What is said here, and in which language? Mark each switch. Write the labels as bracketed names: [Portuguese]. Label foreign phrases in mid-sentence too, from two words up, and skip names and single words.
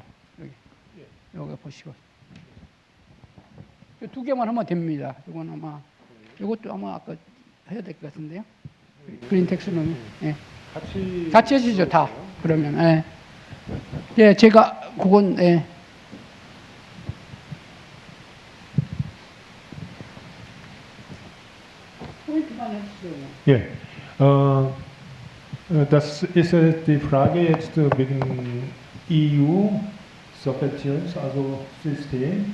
[Korean] 여기 보시고 두 개만 하면 됩니다. 이건 아마 이것도 아마 아까 해야 될 것 같은데요. [English] green taxonomy. [Korean] 같이 해주죠 다. 그러면 제가 그건 [German] Das ist die Frage jetzt wegen EU-Subventions, also System.